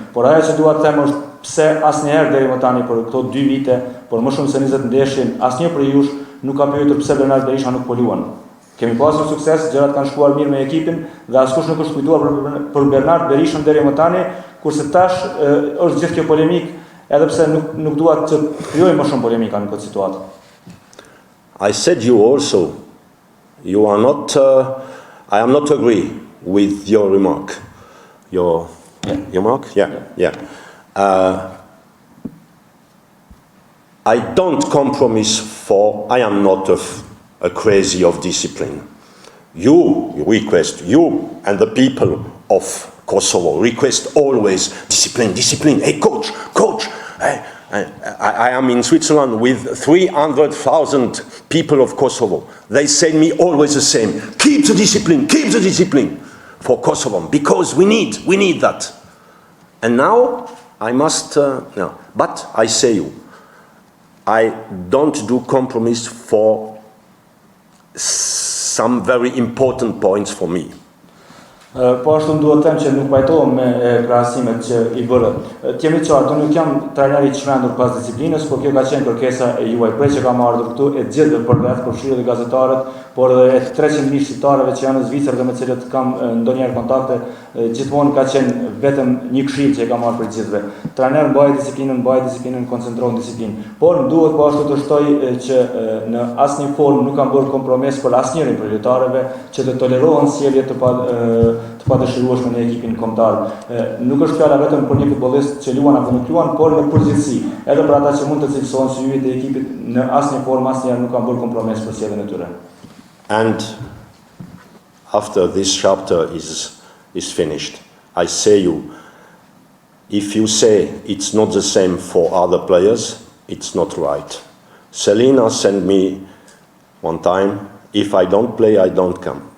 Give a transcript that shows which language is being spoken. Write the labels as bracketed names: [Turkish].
[Albanian] Por ajo që dua të them është pse asnjëherë deri më tani për këto 2 vite, por më shumë se 20 ndeshje, asnjë prej jush nuk ka pyetur pse Bernard Berisha nuk po luan. Kemi pasur sukses, gjërat kanë shkuar mirë me ekipin dhe askush nuk është kujtuar për Bernard Berishën deri më tani, kurse tash është gjithë kjo polemik edhe pse nuk dua të krijoj më shumë polemika në këtë situatë. [English] I said you also, you are not, I am not agree with your remark. Your remark? Yeah. I don't compromise for, I am not a crazy of discipline. You and the people of Kosovo request always discipline. Hey, coach, I am in Switzerland with 300,000 people of Kosovo. They say me always the same. Keep the discipline for Kosovo, because we need that. And now I must, no. But I say you, I don't do compromise for some very important points for me. [Albanian] Po ashtu duhet të them që nuk pajtohem me krahasimet që I bëre. T'jemi qartë, unë nuk jam trajner I çmendur pas disiplinës, por kjo ka qenë kërkesa e juaj. Prej që kam ardhur këtu e gjithë për vetë, përfshirë dhe gazetarët, por edhe e 300.000 shqiptarëve që janë në Zvicër dhe me cilët kam ndonjëherë kontakte, gjithmonë ka qenë vetëm një këshill që e kam marrë për gjithëve. Trajner mbaj disiplinën, koncentrohen disiplinë. Por duhet po ashtu të shtoj që në asnjë formë nuk kam bërë kompromis për asnjërin prej lojtarëve që të tolerohen sjellje të padëshirueshme në ekipin kombëtar. Nuk është fjala vetëm për një futbollist që luan apo nuk luan, por në përgjithësi, edhe për ata që mund të cilësohen si yjet e ekipit, në asnjë formë asnjëherë nuk kam bërë kompromis për sjelljen e tyre. [English] And after this chapter is finished, I say you, if you say it's not the same for other players, it's not right. Selina sent me one time, if I don't play, I don't come.